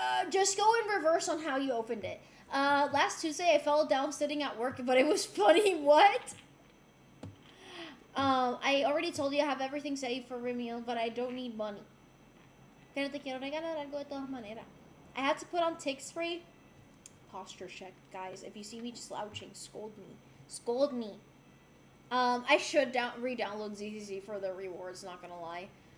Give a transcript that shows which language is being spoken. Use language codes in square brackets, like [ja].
[en] Just go in reverse on how you opened it. Last Tuesday I fell down sitting at work, but it was funny. What? I already told you I have everything saved for Remiel, but I don't need money. [es] Pero te quiero regalar algo de todas maneras. [en] I had to put on tick spray. Posture check, guys. If you see me slouching, scold me. Scold me. I should re-download ZZZ for the rewards, not gonna lie.